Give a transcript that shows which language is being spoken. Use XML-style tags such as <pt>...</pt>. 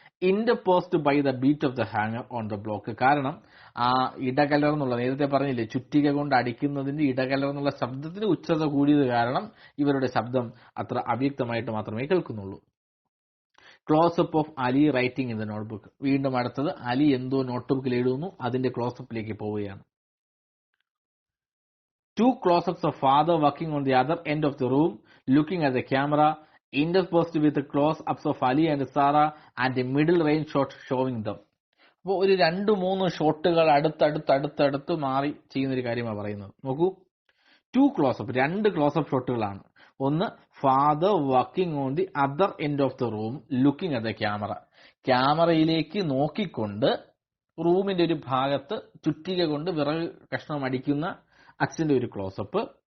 <en>Interposed by the beat of the hanger on the block.</en> <ml>കാരണം ആ ഇടകലർന്നുള്ള, നേരത്തെ പറഞ്ഞില്ലേ, ചുറ്റിക കൊണ്ട് അടിക്കുന്നതിന്റെ ഇടകലർന്നുള്ള ശബ്ദത്തിന് ഉച്ചത കൂടിയത് കാരണം ഇവരുടെ ശബ്ദം അത്ര അവ്യക്തമായിട്ട് മാത്രമേ കേൾക്കുന്നുള്ളൂ.</ml> <en>Close up of Ali writing in the notebook.</en> <ml>വീണ്ടും അടുത്തത് അലി എന്തോ നോട്ട്ബുക്കിൽ എഴുതുന്നു, അതിന്റെ ക്ലോസപ്പിലേക്ക് പോവുകയാണ്.</ml> <en>Two close-ups of father working on the other end of the room, looking at the camera, interspersed with the close-ups of Ali and Sarah and a middle range shot showing them.</en> <ml>അപ്പോൾ ഒരു 2-3 ഷോട്ടുകൾ അടുത്തടുത്ത് മാറി ചെയ്യുന്നൊരു കാര്യമാണ് പറയുന്നത്. നോക്കൂ, 2 close-up, 2 close-up ഷോട്ടുകളാണ്. ഒന്ന്,</ml> <en>Father working on the other end of the room looking at the camera.</en> <ml>ക്യാമറയിലേക്ക് നോക്കിക്കൊണ്ട് റൂമിന്റെ ഒരു ഭാഗത്ത് ചുറ്റിക കൊണ്ട് വിറക് കഷ്ണം അടിക്കുന്ന അച്ഛന്റെ ഒരു ക്ലോസപ്പ്.</ml>